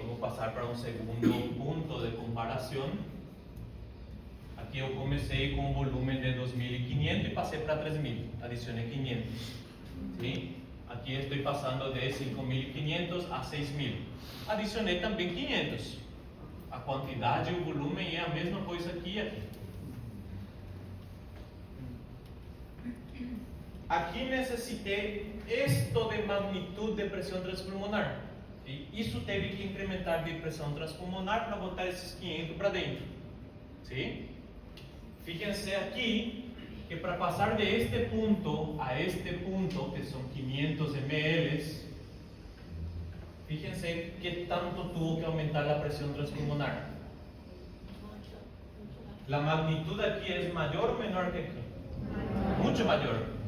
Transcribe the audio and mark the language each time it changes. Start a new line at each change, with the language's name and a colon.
Spanish: Vamos a pasar para un segundo punto de comparación. Aquí yo comencé con un volumen de 2.500 y pasé para 3.000, adicioné 500. ¿Sí? Aquí estoy pasando de 5.500 a 6.000, adicioné también 500.
Portuguese: A quantidade e o volumen é a mesma coisa aqui e aqui. Aqui necessitei isto de magnitude de pressão transpulmonar. E isso teve que incrementar de pressão transpulmonar para botar esses 500 para dentro.
Spanish: ¿Sí? Fíjense aqui que para passar de este punto a este punto,
Portuguese: que são 500 ml,
Spanish: fíjense qué tanto tuvo que aumentar la presión transpulmonar. La magnitud aquí es mayor o menor que aquí. Mucho mayor.